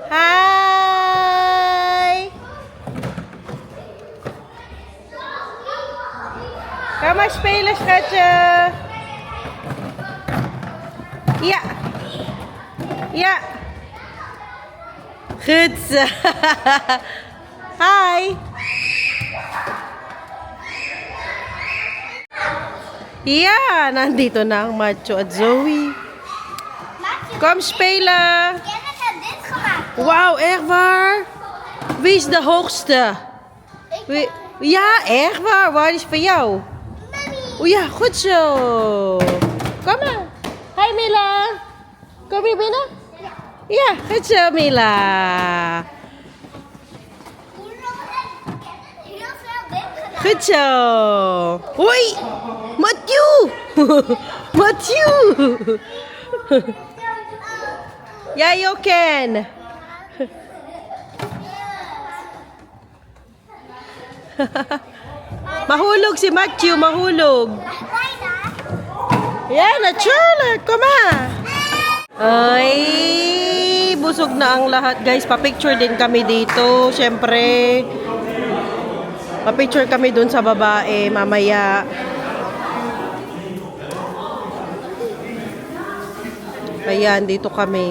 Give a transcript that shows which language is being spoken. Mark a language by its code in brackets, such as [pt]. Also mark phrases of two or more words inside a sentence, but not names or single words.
[nl] Hi! Come spelen, schatje. Ja. Ja. Goed zo. Hi. Ja, [tl] nandito na ang Macho at Zoe. [nl] Kom spelen. Kenneth had dit gemaakt. Wauw, echt waar? Wie is de hoogste? Ja, echt waar. Waar is van jou? O ja, goed zo. Kom maar. Hi Mila. Kom je binnen? Ja, goed zo Mila. Heel veel dit gedaan. Goed zo. Hoi. Matthew. Matthew. Jij ook Ken. [tl] Mahulog si Matthew, mahulog. [nl] Bijna. [en] Yeah, naturally. Come on. [tl] Ay, busog na ang lahat. Guys, pa-picture din kami dito. Siyempre, pa-picture kami dun sa babae mamaya. Ayan, dito kami.